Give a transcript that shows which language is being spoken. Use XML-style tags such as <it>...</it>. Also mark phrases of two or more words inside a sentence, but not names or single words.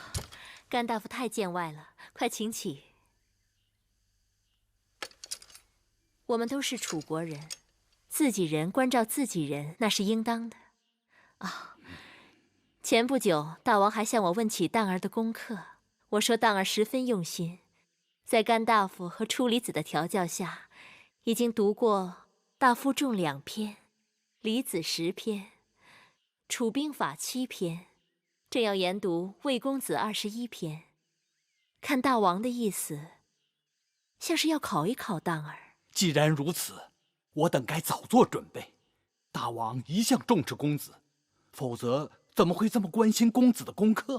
<zh>甘大夫太見外了，快請起。我們都是楚國人，自己人關照自己人，那是應當的。前不久，大王還向我問起當兒的功課，我說當兒十分用心，在甘大夫和初離子的調教下，已經讀過《大夫仲2篇》，離子10篇，《楚兵法》7篇，正要研讀《魏公子》21篇。看大王的意思，像是要考一考當兒。既然如此，我等該早做準備。大王一向重視公子，否則怎麼會這麼關心公子的功課？</zh>